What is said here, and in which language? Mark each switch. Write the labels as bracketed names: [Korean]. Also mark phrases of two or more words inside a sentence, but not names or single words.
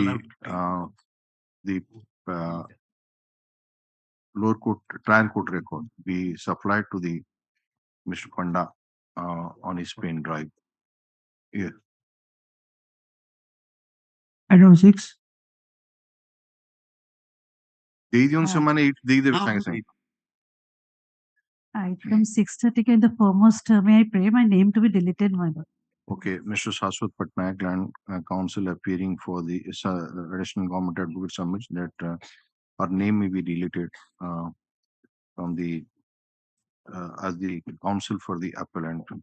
[English] allowed to take. Lower court trial court record be supplied to the Mr. Panda on his pen drive. Yeah. Item 6. [Odia] ସେମାନେ ଦେଇଦେବେ ସାଙ୍ଗେ ସାଙ୍ଗେ। [English] Item 630 in the foremost, may I pray my name to be deleted, my lord. Okay, Mr. Shashwat Patnaik, Land Counsel appearing for the additional government advocate submits that her name may be deleted from the as the counsel for the appellant.